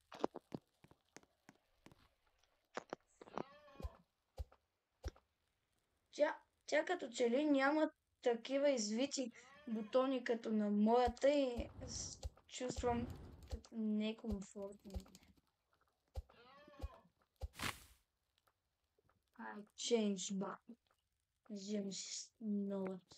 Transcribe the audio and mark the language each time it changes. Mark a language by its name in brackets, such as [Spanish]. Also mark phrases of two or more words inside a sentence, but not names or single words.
[Bulgarian] Тя като че ли няма такива извити бутони като на моята и чувствам некомфортно. [English] I changed button. [Bulgarian] Взимам си новата.